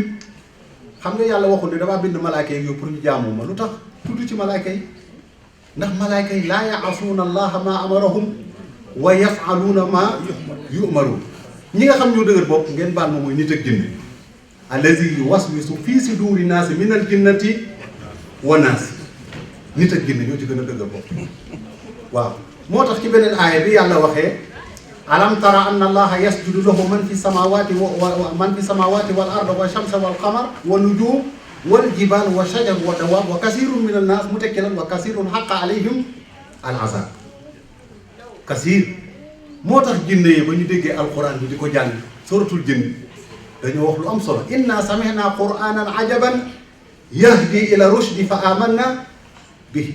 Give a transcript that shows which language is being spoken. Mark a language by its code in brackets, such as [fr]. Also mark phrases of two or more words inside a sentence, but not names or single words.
[wo] xam nga yàlla waxul ne damaa bind malaaka yi yow pour ñu jaamu ma lu tax tudd ci malaaka yi ndax malaaka yi [ar] لا يعصون الله ما أمرهم ويفعلون ما يؤمرون. [wo] ñi nga xam ñoo dëgër bopp ngeen baal ma mooy nit ak jinne [ar] الذي يوسوس في صدور الناس من الجنة والناس. [wo] nit ak jinne ñoo ci gën a dëgër bopp waaw. moo tax ci beneen aaya bi yàlla waxee [ar] ألم تر أن الله يسجد له من في السماوات والأرض والشمس والقمر والنجوم والجبال والشجر والدواب وكثير من الناس [wo] mu tekki lan [ar] وكثير حق عليهم العذاب. [wo] kasir moo tax jinne yi ba ñu déggee alquran bi di ko jàng suratul jinn dañoo wax lu am solo [ar] إنا سمعنا قرآنا عجبا يهدي إلى الرشد فآمنا به.